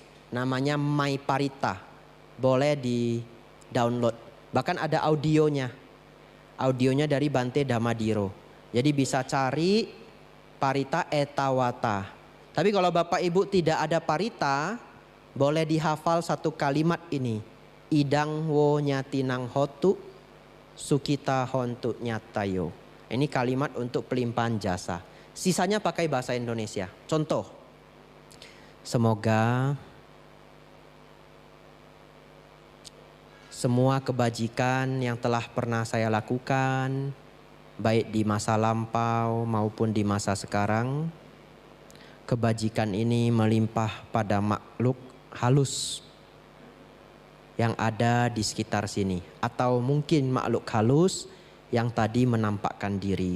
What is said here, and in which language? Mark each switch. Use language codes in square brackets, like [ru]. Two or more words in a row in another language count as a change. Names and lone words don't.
[id] Namanya My Parita. Boleh di download. Bahkan ada audionya. Audionya dari Bante Damadiro. Jadi bisa cari Parita Etawata. Tapi kalau Bapak Ibu tidak ada Parita, boleh dihafal satu kalimat ini. [pi] Idang wo nyatinang hotu sukita hontu nyatayo. [id] Ini kalimat untuk pelimpahan jasa. Sisanya pakai bahasa Indonesia. Contoh. Semoga semua kebajikan yang telah pernah saya lakukan baik di masa lampau maupun di masa sekarang, kebajikan ini melimpah pada makhluk halus yang ada di sekitar sini, atau mungkin makhluk halus yang tadi menampakkan diri.